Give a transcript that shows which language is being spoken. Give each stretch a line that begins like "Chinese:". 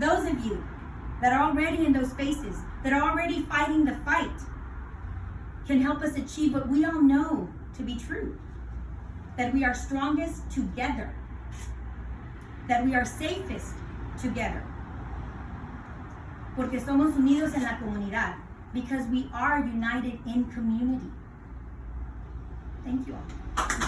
English: Those of you that are already in those spaces, that are already fighting the fight, can help us achieve what we all know to be true. That we are strongest together. That we are safest together.
Spanish: Porque somos unidos en la comunidad.
English: Because we are united in community. Thank you all.